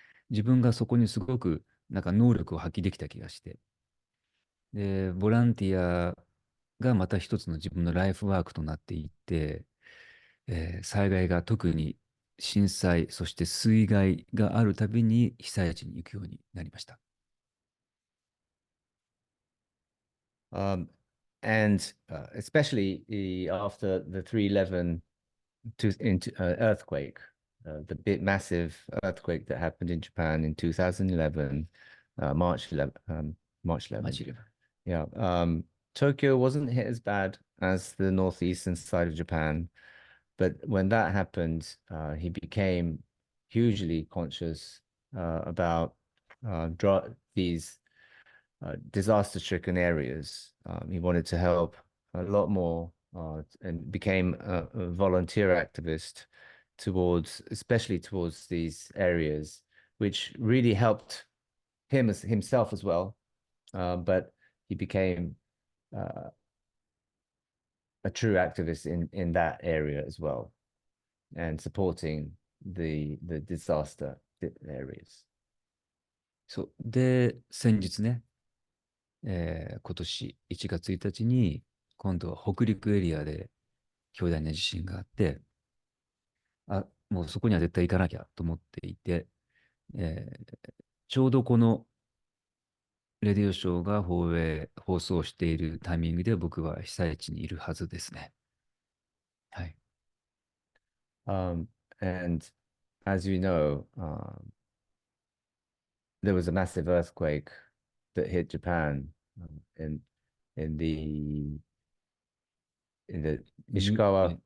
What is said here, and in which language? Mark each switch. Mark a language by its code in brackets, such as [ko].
[ja] 自分がそこにすごくなんか能力を発揮できた気がして、で、ボランティアがまた一つの自分のライフワークとなっていって、災害が特に震災、そして水害があるたびに被災地に行くようになりました。 [en] And especially after the 311 earthquake, the big massive earthquake that happened in Japan in 2011, March 11, March 11. March 11. Yeah. Tokyo wasn't hit as bad as the northeastern side of Japan, but when that happened, he became hugely conscious about these disaster-stricken areas. He wanted to help a lot more and became a volunteer activist especially towards these areas, which really helped himself as well. But he became a true activist in that area as well, and supporting the disaster areas. [ja] そう。で、先日ね、今年1月1日に、今度は北陸エリアで巨大な地震があって、もうそこには絶対行かなきゃと思っていて、ちょうどこのレディオショーが放送しているタイミングで僕は被災地にいるはずですね。はい。 [en] And as you know, there was a massive earthquake that hit Japan in the Ishikawa.